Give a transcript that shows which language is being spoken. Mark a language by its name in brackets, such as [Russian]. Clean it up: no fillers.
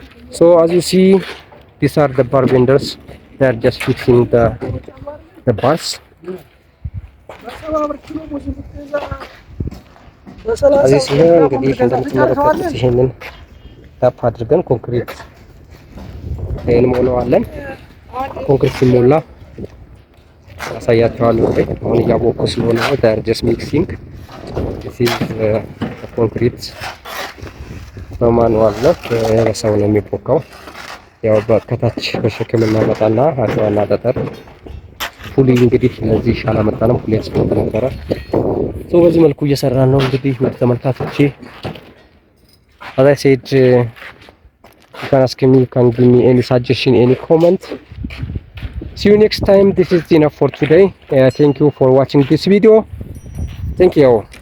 [English] So as you see, these are the bar benders. They are just fixing the bars. [Amharic] እዚህ ሲሆን እንግዲህ እንደምትመለከቱት ይሄንን ታፕ አድርገን ኮንክሪት እንሞላዋለን። ኮንክሪት ሲሞላ ያሳያችኋለሁ። አሁን እያቦኩ ስለሆነ ዳር [English] ጀስት ሚክሲንግ this is [Amharic] ኮንክሪት በማኑዋል ነው በሰው ነው የሚቦካው። ያው በከታች በሸክም እናመጣና አሸዋና ጠጠር ፉሊ እንግዲህ ለዚህ አላመጣንም። ፉሊ ያስፈልግ ነበረ። በዚህ መልኩ እየሰራን ነው እንግዲህ ወደ ተመልካቾቼ። [English] as I said, you can ask me, you can give me any suggestion, any comment. See you next time. This is enough for today. Thank you for watching this video. Thank you.